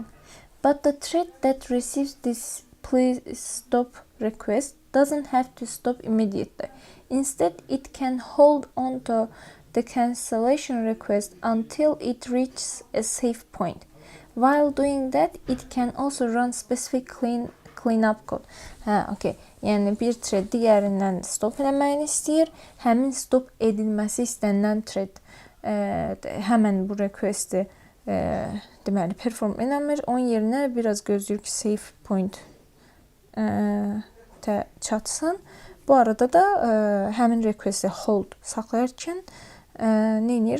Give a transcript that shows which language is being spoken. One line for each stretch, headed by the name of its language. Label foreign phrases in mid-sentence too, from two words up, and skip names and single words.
English: But the thread that receives this please stop request doesn't have to stop immediately. Instead, it can hold on to the cancellation request until it reaches a safe point. While doing that, it can also run specific cleanup code. Okay.
Azerbaijani: Yəni bir thread digərindən stop eləməyini istəyir. Həmin stop edilməsi istənilən thread həmən bu requesti deməli perform eləmir. Onun yerinə biraz gözləyir ki,
English: safe point çatsın.
Azerbaijani: Bu arada da həmin requesti hold saxlayarkən nə edir?